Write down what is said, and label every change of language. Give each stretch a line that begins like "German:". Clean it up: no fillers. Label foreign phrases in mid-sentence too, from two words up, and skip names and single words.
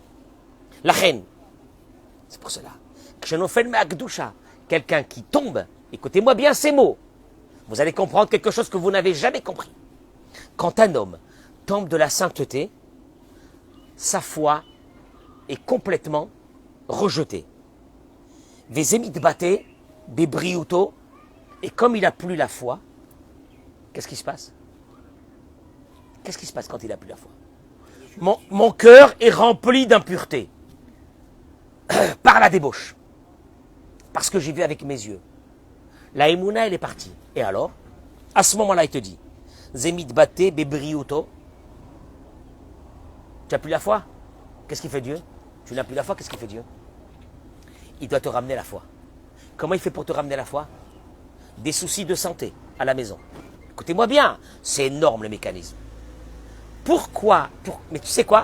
French: La reine. C'est pour cela. Quelqu'un qui tombe, écoutez-moi bien ces mots, vous allez comprendre quelque chose que vous n'avez jamais compris. Quand un homme tombe de la sainteté, sa foi est complètement rejetée. Vezemit bate, bebriuto, et comme il n'a plus la foi, qu'est-ce qui se passe? Qu'est-ce qui se passe quand il n'a plus la foi? Mon cœur est rempli d'impureté par la débauche. Parce que j'ai vu avec mes yeux. La Emouna, elle est partie. Et alors, à ce moment-là, il te dit, Zemit bate bebriuto. Tu n'as plus la foi? Qu'est-ce qu'il fait Dieu? Tu n'as plus la foi, qu'est-ce qu'il fait Dieu? Il doit te ramener la foi. Comment il fait pour te ramener la foi? Des soucis de santé à la maison. Écoutez-moi bien, c'est énorme le mécanisme. Pourquoi Mais tu sais quoi?